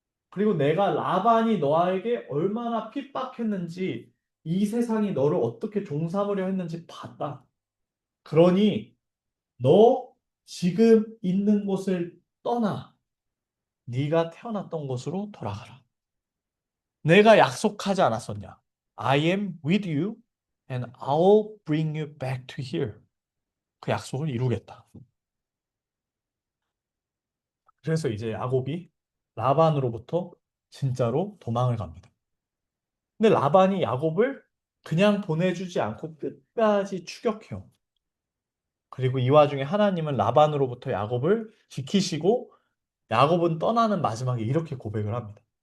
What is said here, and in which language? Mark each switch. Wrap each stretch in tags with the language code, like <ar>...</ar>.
<ko>그리고 내가 라반이 너에게 얼마나 핍박했는지 이 세상이 너를 어떻게 종삼으려 했는지 봤다. 그러니 너 지금 있는 곳을 떠나 네가 태어났던 곳으로 돌아가라. 내가 약속하지 않았었냐?</ko> <en>I am with you and I'll bring you back to here.</en> <ko>그 약속을 이루겠다. 그래서 이제 야곱이 라반으로부터 진짜로 도망을 갑니다. 근데 라반이 야곱을 그냥 보내주지 않고 끝까지 추격해요. 그리고 이 와중에 하나님은 라반으로부터 야곱을 지키시고 야곱은 떠나는 마지막에 이렇게 고백을 합니다.</ko>